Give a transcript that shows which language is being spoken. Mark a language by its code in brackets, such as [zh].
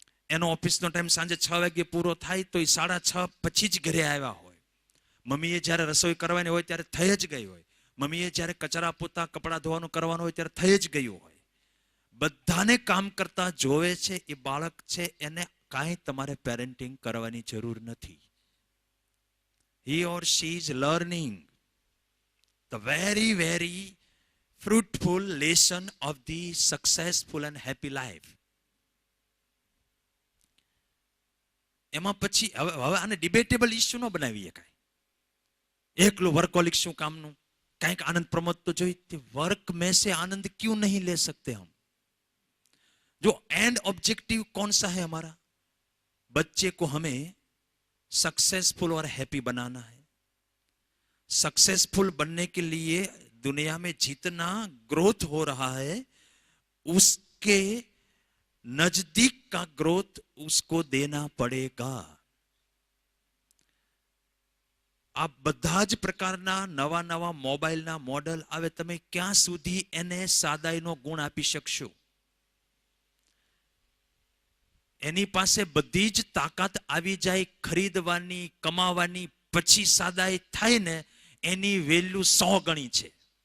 [gu] એનો ઓફિસનો ટાઈમ સાંજે 6 વાગ્યે પૂરો થાય તો એ 6:30 પછી જ ઘરે આવ્યા હોય. મમ્મીએ જ્યારે રસોઈ કરવાની હોય ત્યારે થઈ જ ગઈ હોય. મમ્મીએ જ્યારે કચરા પોતા કપડાં ધોવાનું કરવાનું હોય ત્યારે થઈ જ ગયું હોય. બધાને કામ કરતા જોવે છે એ બાળક છે, એને કાંઈ તમારે પેરેન્ટિંગ કરવાની જરૂર નથી. [en] He or she is learning the very, very fruitful lesson of the successful and happy life. [gu] એમાં પછી હવે આને ડિબેટેબલ ઇસ્યુ ન બનાવીએ કાંઈ. એકલું વર્કોલિક શું કામનું, કંઈક આનંદ પ્રમોદ તો જોઈએ. [hi] વર્ક में से आनंद क्यों नहीं ले सकते हम? जो एंड ऑब्जेक्टिव कौन सा है हमारा? बच्चे को हमें सक्सेसफुल और हैप्पी बनाना है. सक्सेसफुल बनने के लिए दुनिया में जितना ग्रोथ हो रहा है उसके नजदीक का ग्रोथ उसको देना पड़ेगा. [gu] આ બધા જ પ્રકારના નવા નવા મોબાઈલના મોડલ આવે, તમે ક્યાં સુધી એને સાદાઈનો ગુણ આપી શકશો? એની પાસે બધી જ તાકાત આવી જાય ખરીદવાની, કમાવાની, પછી સાદાઈ થાય ને એની વેલ્યુ 100 ગણી છે.